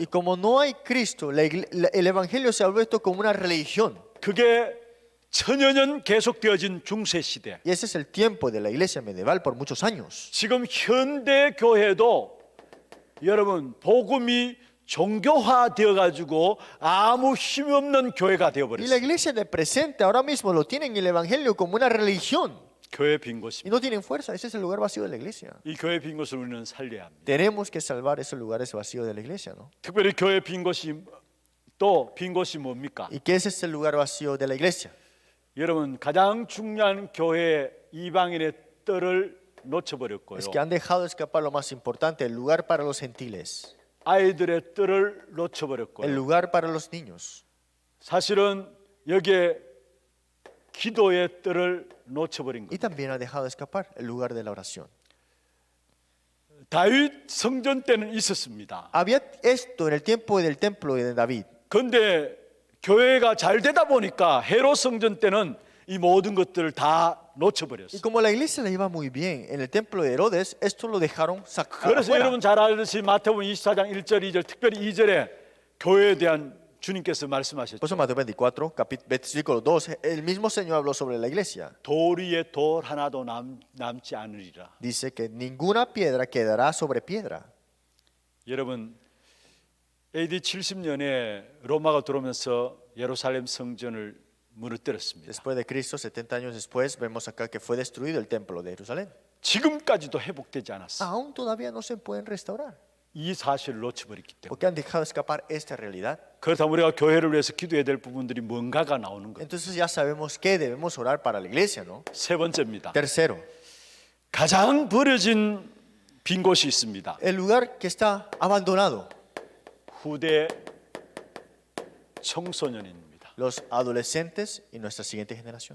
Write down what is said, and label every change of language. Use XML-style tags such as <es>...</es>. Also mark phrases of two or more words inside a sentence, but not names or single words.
<es>Y como no hay Cristo, el evangelio se ha vuelto como una religión.</es> <ko>그게 천여년 계속되어진 중세 시대.</ko> <es>Y ese es el tiempo de la iglesia medieval por muchos años.</es> <ko>지금 현대 교회도 여러분 복음이 종교화되어 가지고 아무 힘 없는 교회가 되어</ko> <es>Y la</es> <ko>버렸어요.</ko> <es>iglesia del presente ahora mismo lo tienen el evangelio como una religión</es> <ko>교회 빈</ko> <es>y</es> <ko>곳입니다.</ko> <es>no tienen fuerza. Ese es el lugar vacío de la iglesia.</es> <ko>이 교회 빈 곳을 우리는 살려야 합니다.</ko> <es>Tenemos que salvar esos lugares vacíos de la iglesia, ¿no?</es> <ko>특별히 교회 빈 곳이 또 빈 곳이 뭡니까?</ko> <es>¿Y qué es ese lugar vacío de la iglesia?</es> <ko>여러분 가장 중요한 교회의 이방인의 뜰을 놓쳐버렸고요.</ko> <es>Es que han dejado escapar lo más importante, el lugar para los gentiles,</es> <ko>아이들의 뜰을</ko> <es>el</es> <ko>놓쳐버렸고요.</ko> <es>lugar para los niños.</es> <ko>사실은 여기에 기도의 뜰을 놓쳐버린</ko> <es>Y</es> <ko>거예요.</ko> <es>también ha dejado escapar el lugar de la oración.</es> <ko>다윗 성전 때는 있었습니다.</ko> <es>Había esto en el tiempo del templo de David.</es> <ko>그런데 교회가 잘 되다 보니까 헤롯 성전 때는 이 모든 것들을 다</ko> <es>Y</es> <ko>놓쳐버렸어요.</ko> <es>como la iglesia le iba muy bien en el templo de Herodes, esto lo dejaron sacar</es> <ko>그래서</ko> <es>afuera.</es> <ko>여러분 잘 알듯이 마태복음 24장 1절 2절 특별히 2절에 교회에 대한 주님께서 말씀하셨죠.</ko> <es>Por eso Mateo 24, versículo 2, el mismo Señor habló sobre la iglesia.</es> <ko>돌 위에 돌 하나도 남지 않으리라.</ko> <es>Dice que ninguna piedra quedará sobre piedra.</es> <ko>여러분 AD 70년에 로마가 들어오면서 예루살렘 성전을 무너뜨렸습니다.</ko> <es>Después de Cristo, 70 años después, vemos acá que fue destruido el templo de Jerusalén.</es> <ko>지금까지도 회복되지 않았어.</ko> <es>Aún todavía no se pueden restaurar,</es> <ko>이 사실을 놓쳐버렸기 때문에.</ko> <es>porque han dejado escapar esta realidad.</es> <ko>그렇다면 우리가 교회를 위해서 기도해야 될 부분들이 뭔가가 나오는 거예요.</ko> <es>Entonces ya sabemos que debemos orar para la iglesia, ¿no?</es> <ko>세 번째입니다.</ko> <es>Tercero,</es> <ko>가장 버려진 빈 곳이 있습니다.</ko> <es>el lugar que está abandonado,</es> <ko>후대 청소년입니다.</ko> <es>los adolescentes y nuestra siguiente generación.</es>